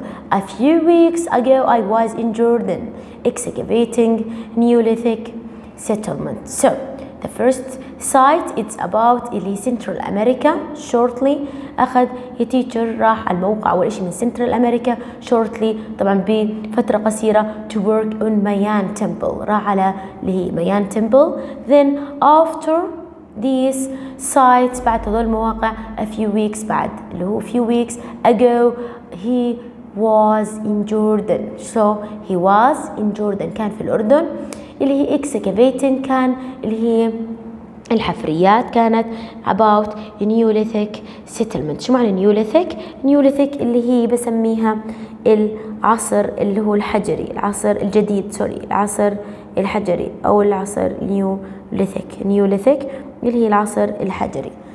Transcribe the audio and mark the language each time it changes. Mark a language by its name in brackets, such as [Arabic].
[English] A few weeks ago I was in Jordan excavating Neolithic settlement. So the first site it's about اللي Central America. [Arabic] Shortly أخذ teacher راح على الموقع أول شيء من Central America shortly طبعا بفترة قصيرة [English] to work on Mayan Temple. [Arabic] راح على اللي هي Mayan Temple. [English] Then after these sites [Arabic] بعد هذول المواقع [English] a few weeks [Arabic] بعد اللي هو [English] few weeks ago he was in Jordan. So he was in Jordan [Arabic] كان في الأردن. اللي هي excavating كان اللي هي الحفريات كانت [English] about Neolithic settlement. [Arabic] شو معنى Neolithic؟ Neolithic اللي هي بسميها العصر اللي هو الحجري. العصر الجديد العصر الحجري أو العصر Neolithic اللي هي العصر الحجري.